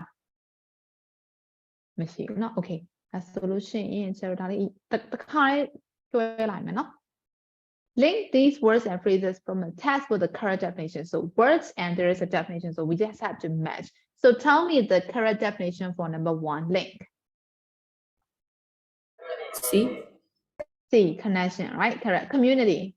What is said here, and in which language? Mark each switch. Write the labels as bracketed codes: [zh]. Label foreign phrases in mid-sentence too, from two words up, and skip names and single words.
[my] မရှိဘူးနော် okay အဲ့ဆိုလို့ရှိရင်ကျွန်တော်ဒါလေးတစ်ခါလေးတွဲလိုက်မယ်နော် [en] Link these words and phrases from a text with the correct definition. So words and there is a definition. So we just have to match. So tell me the correct definition for number 1. Link. C. Connection. Right? Correct. Community.